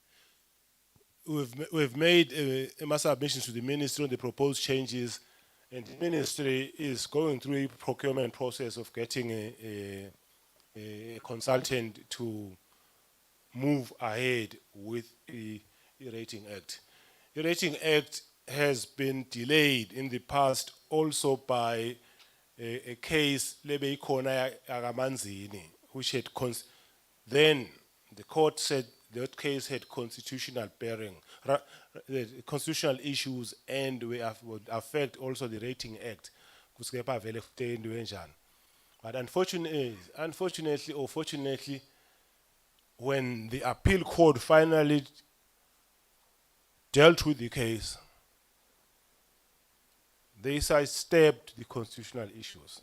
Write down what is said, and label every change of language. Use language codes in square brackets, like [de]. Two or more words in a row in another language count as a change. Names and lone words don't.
[en] We've made submissions to the ministry on the proposed changes, and the ministry is going through a procurement process of getting a consultant to move ahead with the Rating Act. The Rating Act has been delayed in the past also by a case [ss] lebe ikhona yakaManzini, [en] which had then the court said that case had constitutional bearing, the constitutional issues, and would affect also the Rating Act. But unfortunately or fortunately, when the appeal court finally dealt with the case, they sidestepped the constitutional issues.